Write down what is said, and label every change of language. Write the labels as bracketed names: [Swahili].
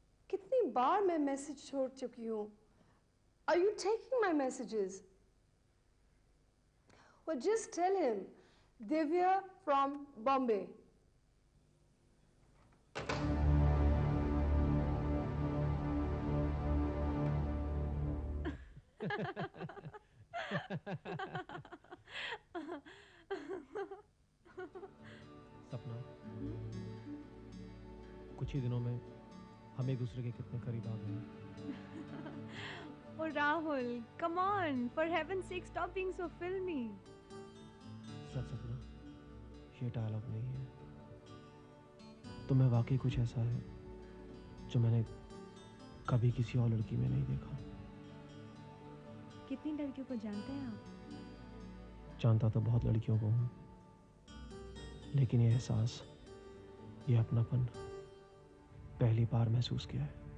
[Hindi] कितनी बार मैं मैसेज छोड़ चुकी हूँ? [English] Are you taking my messages? Well, just tell him, Divya from Bombay. [Hindi] सपना, कुछ ही दिनों में हम एक दूसरे के कितने करीब आ गए। [English] Oh Rahul, come on! For heaven's sake, stop being so filmy. [Hindi] सच सपना, ये डायलॉग नहीं है। तुम्हें वाकई कुछ ऐसा है जो मैंने कभी किसी और लड़की में नहीं देखा। कितनी लड़कियों को जानते हैं आप? जानता तो बहुत लड़कियों को हूँ, लेकिन ये एहसास, ये अपनापन पहली बार महसूस किया है।